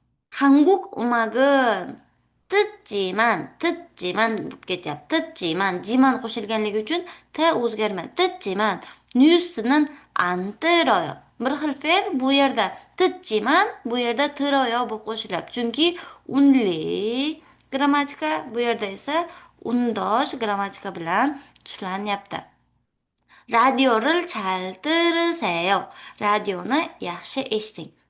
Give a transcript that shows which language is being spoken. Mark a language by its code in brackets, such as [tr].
[ko] 한국 음악은 듣지만 [uz] bo'lib ketyapti. [ko] 듣지만, 지만 [uz] qo'shilganligi uchun t o'zgarmaydi. [ko] 듣지만, 뉴스는 안 들어요. [uz] Bir xil fe'l bu yerda 듣지만, bu yerda 들어요 bo'lib qo'shilyapti. Chunki unli grammatika, bu yerda esa undosh grammatika bilan tushlanyapti. [ko] 라디오를 잘 들으세요. 라디오는 [uz] yaxshi eshiting.